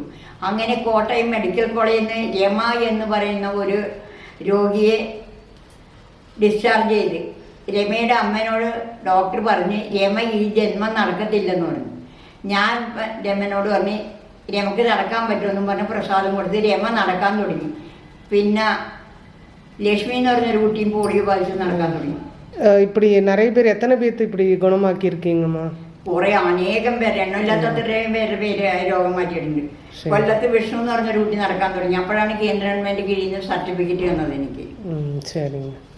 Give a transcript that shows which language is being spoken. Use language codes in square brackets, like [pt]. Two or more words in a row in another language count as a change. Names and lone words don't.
[ml] അങ്ങനെ കോട്ടയം മെഡിക്കൽ കോളേജിൽ നിന്ന് രമ എന്ന് പറയുന്ന ഒരു രോഗിയെ ഡിസ്ചാർജ് ചെയ്ത് രമയുടെ അമ്മേനോട് ഡോക്ടർ പറഞ്ഞ് രമ ഈ ജന്മം നടക്കത്തില്ലെന്ന് പറഞ്ഞു. ഞാൻ രമനോട് പറഞ്ഞ് രമക്ക് നടക്കാൻ പറ്റുമെന്നും പറഞ്ഞ് പ്രസാദം കൊടുത്ത് രമ നടക്കാൻ തുടങ്ങി. പിന്നെ ലക്ഷ്മി എന്ന് പറഞ്ഞൊരു കുട്ടിയും പോളിയോ ബാധിച്ച് നടക്കാൻ തുടങ്ങി. [ta] இப்படி நிறைய பேர் எத்தனை பேர்த்து இப்படி குணமாக்கி இருக்கீங்கம்மா? [ml] കുറെ അനേകം പേര്, എണ്ണമില്ലാത്തത്രയും പേര് രോഗം മാറ്റിയിട്ടുണ്ട്. കൊല്ലത്ത് വിഷ്ണു എന്ന് പറഞ്ഞൊരു കുട്ടി നടക്കാൻ തുടങ്ങി. അപ്പോഴാണ് കേന്ദ്ര ഗവൺമെന്റ് കീഴിൽ നിന്ന് സർട്ടിഫിക്കറ്റ് വന്നത് എനിക്ക്. [ta] சரிங்க.